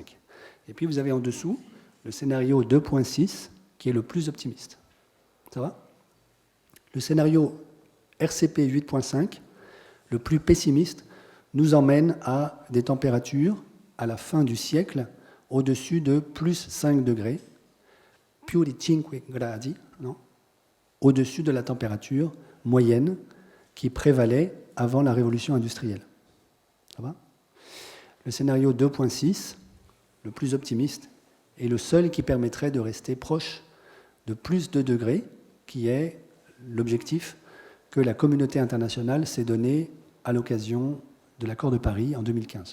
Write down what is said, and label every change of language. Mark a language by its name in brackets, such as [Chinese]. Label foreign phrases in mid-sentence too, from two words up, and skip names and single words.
[French] Et puis vous avez en dessous le scénario 2.6, qui est le plus optimiste. Ça va ? Le scénario RCP 8.5, le plus pessimiste, nous emmène à des températures à la fin du siècle au-dessus de plus 5 degrés, [Italian] più di 5 gradi, non ? [French] Au-dessus de la température moyenne qui prévalait avant la révolution industrielle. Ça va ? Le scénario 2.6, le plus optimiste, est le seul qui permettrait de rester proche de plus 2 degrés, qui est l'objectif que la communauté internationale s'est donné à l'occasion de l'accord de Paris en 2015.